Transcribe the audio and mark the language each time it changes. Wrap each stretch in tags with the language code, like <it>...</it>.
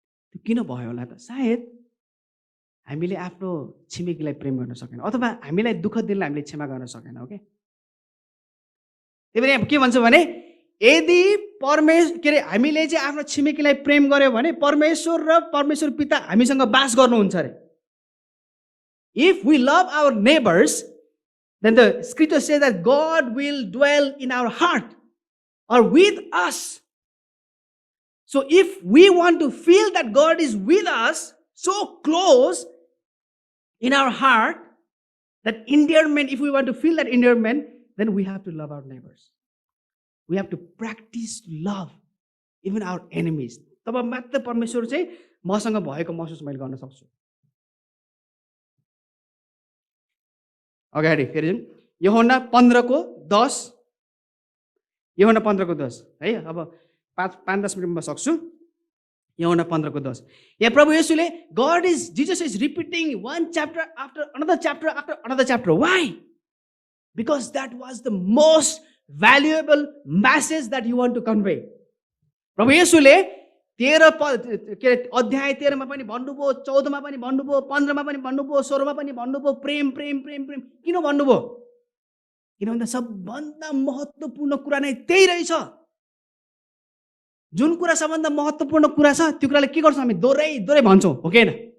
<ne>त्यो किन भयो होला त? सायद हामीले आफ्नो छिमेकीलाई प्रेम गर्न सकेनौँ, अथवा हामीलाई दुःख दिनलाई हामीले क्षमा गर्न सकेनौँ। ओके, त्यही भएर के भन्छ भने, यदि हामीले चाहिँ आफ्नो छिमेकीलाई प्रेम गर्यो भने परमेश्वर र परमेश्वर पिता हामीसँग बास गर्नुहुन्छ अरे।</ne> <en>If we love our neighbours then the scripture says that God will dwell in our heart or with us. So if we want to feel that God is with us so close in our heart, That endearment, if we want to feel that endearment, then we have to love our neighbors. We have to practice love even our enemies.</en> <ne>तब मात्र परमेश्वर चाहिँ मसँग भएको महसुस मैले गर्न सक्छु. अगाडि फेरि जाउँ. यूहन्ना 15:10. यूहन्ना 15:10 है. अब 5-10 मिनटमा सक्छु. यूहन्ना 15:10. यहाँ प्रभु येशूले</ne> <en>Jesus is repeating one chapter after another chapter after another chapter. Why? Because that was the most valuable message that you want to convey.</en> <ne>प्रभु येशूले 13 अध्याय 13मा पनि भन्नुभयो, 14मा पनि भन्नुभयो, 15मा पनि भन्नुभयो, 16मा पनि भन्नुभयो, प्रेम प्रेम प्रेम प्रेम. किन भन्नुभयो? किनभने सबभन्दा महत्त्वपूर्ण कुरा नै त्यही रहेछ. जुन कुरा सबभन्दा महत्त्वपूर्ण कुरा छ त्यो कुराले के गर्छ हामी दोहोऱ्याइ दोहोऱ्याइ भन्छौँ, हो कि हैन?</ne>